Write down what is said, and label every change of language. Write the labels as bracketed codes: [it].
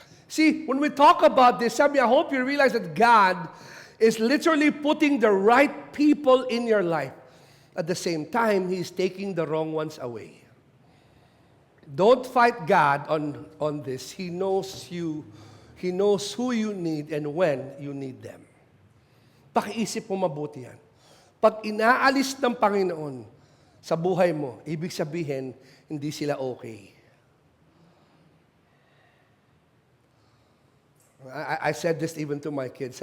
[en] See, when we talk about this, sabi, I hope you realize that God is literally putting the right people in your life. At the same time, He is taking the wrong ones away. Don't fight God on this. He knows you. He knows who you need and when you need them. [tl] Pakiisip mo mabuti yan. Pag inaalis ng Panginoon sa buhay mo, ibig sabihin, hindi sila okay. [en] I said this even to my kids.